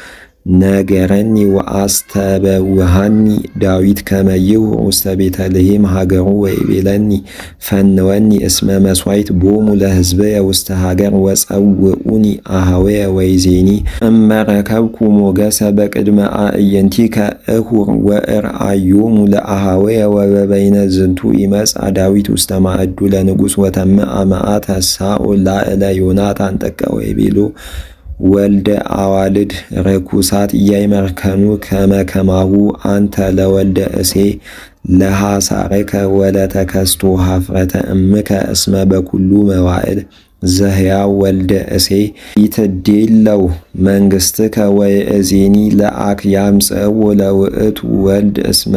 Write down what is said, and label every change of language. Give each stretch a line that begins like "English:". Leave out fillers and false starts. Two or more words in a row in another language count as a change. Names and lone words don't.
Geez: ነገረኒ ወአስተበውሃኒ ዳዊት ከመይሁ ውስተ ቤተልሔም ሀገሩ ወይቤለኒ ፈንወኒ እስመ መስዋዕት ቦሙ ለሕዝበየ ውስተ ሀገር ወጸውኡኒ አኀወየ ወይዜኒ እመረከብኩ ሞገሰ በቅድመ አዕይንቲከ እሁር ወእርአዮሙ ለአኀወየ ወበበይነ ዝንቱ ይመጽአ ዳዊት ውስተ ማዕዱ ለንጉሥ ወተምአ መዓተ ሳኦል ላዕለ ዮናታን ጥቀ ወይቤሎ ወልደ አዋልድ ርኩሳት እያይመርከኑ ከመከማሁ አንተ ለወልደ እሴይ ለሐሳርከ ወለተከስቶ ኀፍረተ እምከ እስመ በኩሉ መዋዕል ዘሕያው ወልደ እሴይ ይትዴለው መንግሥትከ ወይእዜኒ ለአክያምጽእዎ ለውእቱ ወልድ እስመ